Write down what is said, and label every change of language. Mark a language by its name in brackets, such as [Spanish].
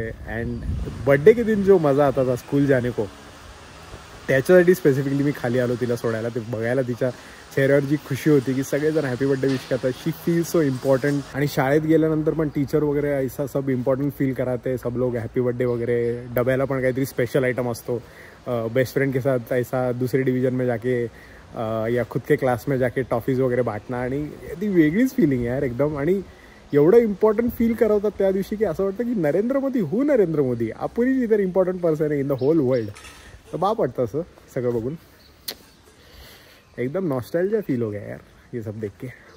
[Hindi] And birthday के दिन जो मजा आता था स्कूल जाने को, [Marathi] त्याच्यासाठी स्पेसिफिकली मी खाली आलो तिला सोडायला. ते बघायला तिच्या चेहऱ्यावर जी खुशी होती की सगळेजण हॅपी बर्थडे विश करतात. [English] She feel so important. [Marathi] आणि शाळेत गेल्यानंतर पण टीचर वगैरे [Hindi] ऐसा सब इम्पॉर्टंट फील कराते. सब लोग हॅपी बर्थडे वगैरे. [Marathi] डब्याला पण काहीतरी स्पेशल आइटम असतो. [Hindi] बेस्ट फ्रेंड के साथ ऐसा दूसरी डिवीजन में जाके या खुद के क्लास में जाके टॉफीज वगैरे बांटणं. [Marathi] आणि ती वेगळीच फिलिंग आहे यार एकदम. आणि एवढं इम्पॉर्टंट फील करवतात त्या दिवशी की असं वाटतं की नरेंद्र मोदी आपण इधर इम्पॉर्टंट पर्सन आहे [English] In the whole world. [Marathi] तर बाप वाटतं असं सगळं बघून. [Hindi] एकदम नॉस्टॅल्जिया फील हो गया यार ये सब देख के.